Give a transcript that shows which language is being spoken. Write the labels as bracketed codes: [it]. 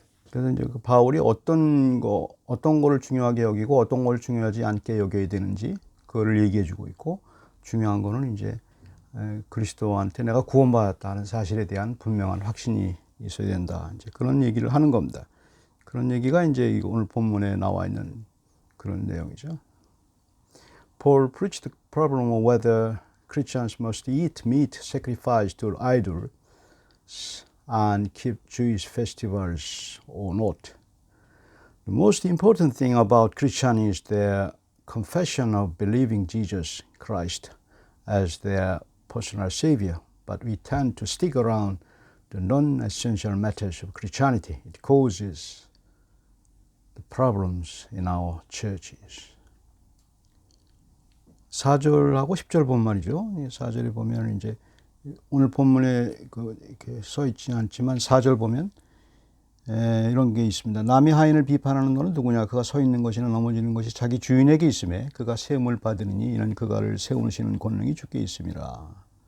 [ko] 그래서 이제 그 바울이 어떤 거를 중요하게 여기고 어떤 걸 중요하지 않게 여겨야 되는지 그거를 얘기해 주고 있고, 중요한 거는 이제 그리스도한테 내가 구원받았다는 사실에 대한 분명한 확신이 있어야 된다. 이제 그런 얘기를 하는 겁니다. 그런 얘기가 이제 오늘 본문에 나와 있는 그런 내용이죠. [en] Paul preached the problem of whether Christians must eat meat sacrificed to idols and keep Jewish festivals or not. The most important thing about Christians is their confession of believing Jesus Christ as their personal Savior, but we tend to stick around the non-essential matters of Christianity. It causes the problems in our churches. [ko] 4절하고 10절 본 말이죠. 4절에 보면 이제 오늘 본문에 이렇게 써 있지 않지만 4절 보면 이런 게 있습니다. 남이 하인을 비판하는 너는 누구냐? 그가 서 있는 것이나 넘어지는 것이 자기 주인에게 있음에 그가 세움을 받으느니 이는 그가를 세우시는 권능이 주께 있음이라.